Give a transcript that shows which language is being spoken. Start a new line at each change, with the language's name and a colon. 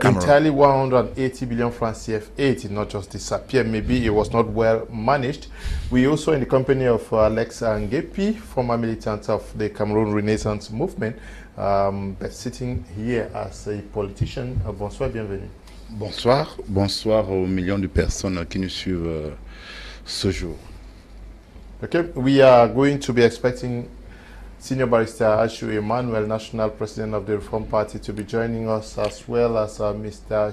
English: But entirely 180 billion francs CFA did not just disappear. Maybe it was not well managed. We also in the company of Alex Nguepi, former militant of the Cameroon Renaissance Movement, but sitting here as a politician.
French: Bonsoir, bienvenue. Bonsoir, bonsoir aux millions de personnes qui nous suivent ce jour.
English: Okay, we are going to be expecting Senior Barrister Ashu Emmanuel, National President of the Reform Party, to be joining us, as well as Mr.